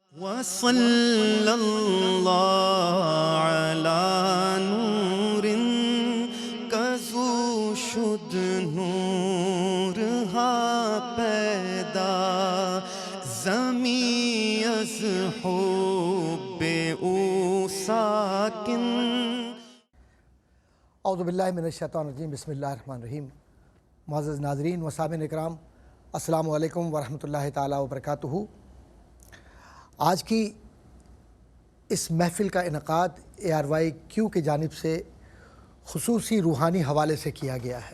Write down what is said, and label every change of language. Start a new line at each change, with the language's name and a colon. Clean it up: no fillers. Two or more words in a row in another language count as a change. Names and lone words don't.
Persian: وصلی اللہ علی نور کزو شد نور ہا پیدا زمی از حب او ساکن۔
Arabic: اعوذ باللہ من الشیطان الرجیم، بسم اللہ الرحمن الرحیم۔
Urdu: معزز ناظرین و سامعین اکرام،
Arabic: السلام علیکم ورحمۃ اللہ تعالیٰ وبرکاتہ۔
Urdu: آج کی اس محفل کا انعقاد ARYQ کی جانب سے خصوصی روحانی حوالے سے کیا گیا ہے۔